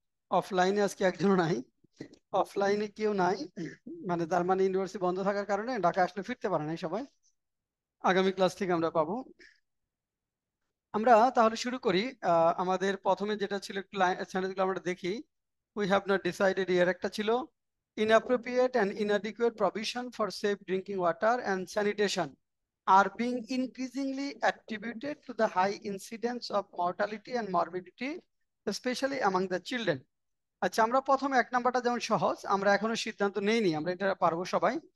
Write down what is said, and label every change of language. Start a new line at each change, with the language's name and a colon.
Bangla: অফলাইনে আজকে একজনও নাই। অফলাইনে কেউ নাই, মানে তার মানে ইউনিভার্সিটি বন্ধ থাকার কারণে ঢাকা আসলে ফিরতে পারে নাই সবাই। আগামী ক্লাস থেকে আমরা পাবো। আমরা তাহলে শুরু করি। আমাদের প্রথমে যেটা ছিল চ্যানেলগুলো আমরা দেখি।
English: we have not decided,
Bangla: ইয়ার একটা ছিল
English: inappropriate and inadequate provision for safe drinking water and sanitation are being increasingly attributed to the high incidence of mortality and morbidity, especially among the children.
Bangla: আচ্ছা, আমরা প্রথমে এক নাম্বারটা যেমন সহজ, আমরা এখনো সিদ্ধান্ত নেইনি, আমরা এটা পারবো সবাই।